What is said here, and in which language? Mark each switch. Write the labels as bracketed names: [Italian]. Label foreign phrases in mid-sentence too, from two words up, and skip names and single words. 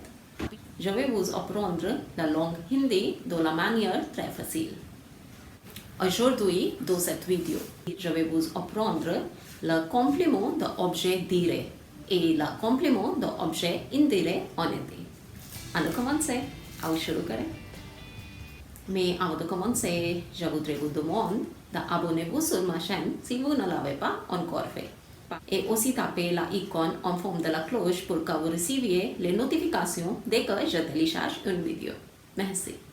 [French] Je vais vous apprendre la langue hindi de la manière très facile. Aujourd'hui, dans cette vidéo, je vais vous apprendre le complément d'objet direct et le complément d'objet indirect en hindi. Alors commencez. [Hindi] आओ शुरू करें. [French] Mais avant de commencer, je voudrais vous demander d'abonner-vous sur ma chaîne si vous ne l'avez pas encore fait. Et aussi taper l'icône en forme de la cloche pour que vous receviez les notifications dès que je télécharge une vidéo. Merci.